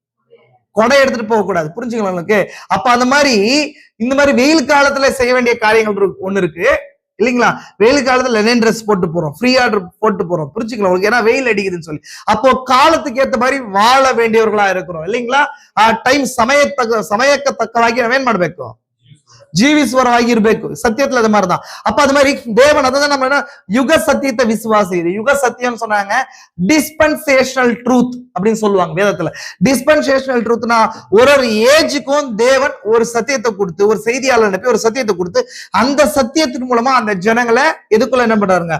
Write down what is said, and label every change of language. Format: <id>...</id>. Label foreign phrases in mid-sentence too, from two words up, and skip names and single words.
<ta>கொடை எடுத்துட்டு போக கூடாது. புரிஞ்சுக்கலாம் உங்களுக்கு? அப்ப அந்த மாதிரி இந்த மாதிரி வெயில் காலத்துல செய்ய வேண்டிய காரியங்கள் ஒண்ணு இருக்கு இல்லைங்களா? வெயில் காலத்துல</ta> <en>linen dress</en> <ta>போட்டு போறோம், ஃப்ரீ ஆர்டர் போட்டு போறோம். புரிஞ்சுக்கலாம் உங்களுக்கு? ஏன்னா வெயில் அடிக்குதுன்னு சொல்லி. அப்போ காலத்துக்கு ஏற்ற மாதிரி வாழ வேண்டியவர்களா இருக்கிறோம் இல்லைங்களா?</ta> <kn>ಟೈಮ್ ಸಮಯಕ್ಕೆ ತಕ್ಕವಾಗಿ ನಾವೇನ್ ಮಾಡ್ಬೇಕು? ಜೀವಿಸುವರಾಗಿ ಇರಬೇಕು. ಸತ್ಯத்துல</kn> <ta>அது மாதிரிதான். அப்ப அது மாதிரி தேவன் அதான் நம்ம யுக சத்தியத்தை விசுவாசி. யுக சத்தியம் சொன்னாங்க</ta> <en>dispensational truth</en> <ta>அப்படின்னு சொல்லுவாங்க வேதத்துல.</ta> <en>dispensational truthனா</en> <ta>ஒரு ஏஜுக்கும் தேவன் ஒரு சத்தியத்தை கொடுத்து, ஒரு செய்தியாளர் அனுப்பி ஒரு சத்தியத்தை கொடுத்து, அந்த சத்தியத்தின் மூலமா அந்த ஜனங்களை எதுக்குள்ள என்ன பண்றாருங்க?</ta>